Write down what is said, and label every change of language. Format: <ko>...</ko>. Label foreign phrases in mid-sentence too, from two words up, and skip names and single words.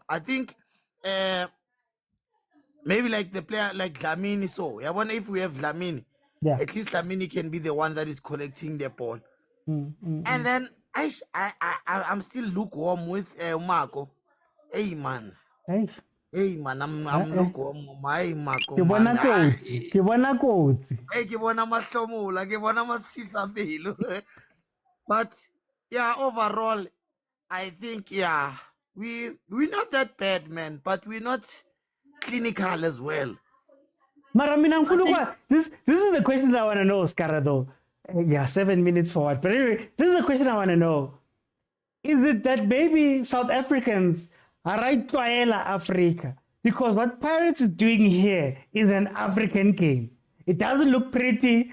<en>I think maybe like the player like Dlamini. So I wonder if we have Dlamini. Yeah. At least Dlamini can be the one that is collecting the ball. And then I'm still lukewarm with Marco. Hey man. Hey man, I'm lukewarm. My Marco.</en> <st>Ke bona kotsi. Hey, ke bona mahlomola, ke bona masisa pelo.</st> <en>But yeah, overall, I think we're not that bad, man, but we're not clinical as well.</en> <zu>Mara mina nkulu</zu> <en>this is the question that I want to know, Skara, though. Yeah, 7 minutes forward. But anyway, this is the question I want to know. Is it that maybe South Africans are right to Africa? Because what Pirates is doing here is an African game. It doesn't look pretty.</en>